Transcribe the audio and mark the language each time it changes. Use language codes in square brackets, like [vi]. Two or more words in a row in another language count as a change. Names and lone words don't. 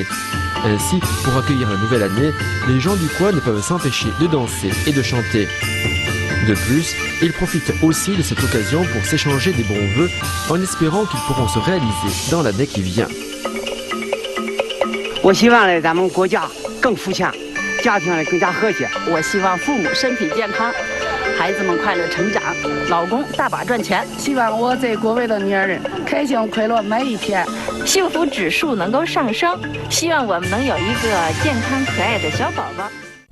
[fr] Ainsi, pour accueillir la nouvelle année, les gens du coin ne peuvent s'empêcher de danser et de chanter. De plus, ils profitent aussi de cette occasion pour s'échanger des bons vœux en espérant qu'ils pourront se réaliser dans l'année qui vient. [zh] 我希望呢，咱们国家更富强，家庭呢更加和谐。我希望父母身体健康，孩子们快乐成长，老公大把赚钱。希望我在国外的女儿开心快乐每一天，幸福指数能够上升。希望我们能有一个健康可爱的小宝宝。